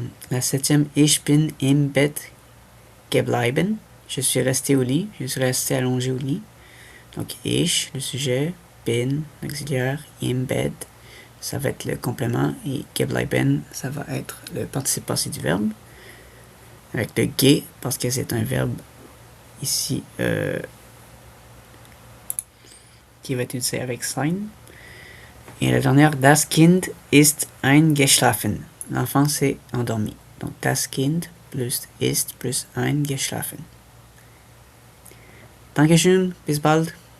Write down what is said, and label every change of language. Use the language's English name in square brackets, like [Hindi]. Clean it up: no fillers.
[French] La 7e, [German] ich bin im Bett geblieben. [French] Je suis resté au lit. Je suis resté allongé au lit. Donc, ich, le sujet, bin, l'auxiliaire, im Bett, ça va être le complément, et geblieben, ça va être le participe passé du verbe. Avec le ge, parce que c'est un verbe ici qui va être utilisé avec sein. Et la dernière, [German] das Kind ist eingeschlafen. [French] L'enfant s'est endormi. Donc, das Kind plus ist plus eingeschlafen. [German] Dankeschön, bis bald.